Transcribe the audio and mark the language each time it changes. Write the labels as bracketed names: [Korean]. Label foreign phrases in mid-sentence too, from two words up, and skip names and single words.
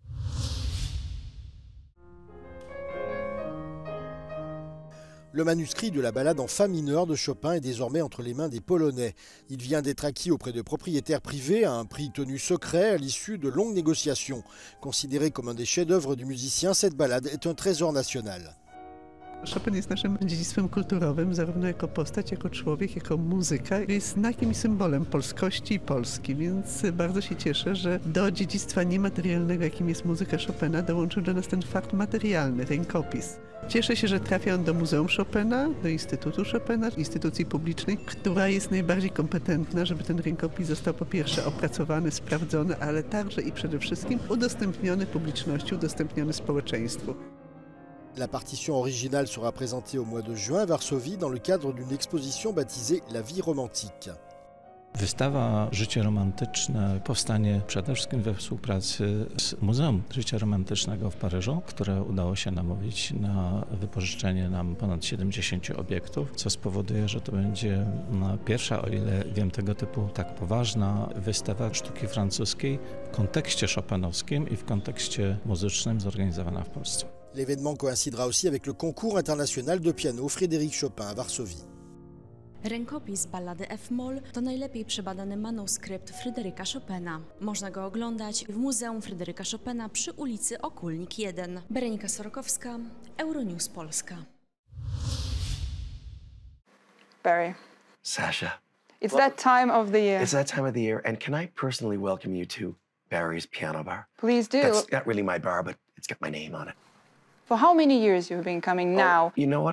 [French] Le manuscrit de la ballade en fa mineur de Chopin est désormais entre les mains des Polonais. Il vient d'être acquis auprès de propriétaires privés à un prix tenu secret à l'issue de longues négociations. Considéré comme un des chefs-d'œuvre du musicien, cette ballade est un trésor national. [Polish] Chopin jest naszym dziedzictwem kulturowym, zarówno jako postać, jako człowiek, jako muzyka. Jest znakiem i symbolem polskości i Polski, więc bardzo się cieszę, że do dziedzictwa niematerialnego, jakim jest muzyka Chopina, dołączył do nas ten fakt materialny, rękopis. Cieszę się, że trafia on do Muzeum Chopina, do Instytutu Chopina, instytucji publicznej, która jest najbardziej kompetentna, żeby ten rękopis został po pierwsze opracowany, sprawdzony, ale także i przede wszystkim udostępniony publiczności, udostępniony społeczeństwu. [French] La partition originale sera présentée au mois de juin à Varsovie dans le cadre d'une exposition baptisée La vie romantique. [Polish] Wystawa Życie romantyczne powstanie przede wszystkim we współpracy z Muzeum Życia Romantycznego w Paryżu, które udało się namówić na wypożyczenie nam ponad 70 obiektów, co spowoduje, że to będzie pierwsza, o ile wiem, tego typu tak poważna wystawa sztuki francuskiej w kontekście chopinowskim i w kontekście muzycznym zorganizowana w Polsce. [French] L'événement coïncidera aussi avec le concours international de piano Frédéric Chopin à Varsovie. [Polish] Rękopis ballady F-moll to najlepiej przebadany manuskrypt Fryderyka Chopina. Można go oglądać w Muzeum Fryderyka Chopina przy ulicy Okulnik 1. Berenika Sorokowska, Euronews Polska. [English] Barry. Sasha. It's that time of the year. It's that time of the year, and can I personally welcome you to Barry's Piano Bar? Please do. That's not really my bar, but it's got my name on it. For how many years you've been coming now? You know what?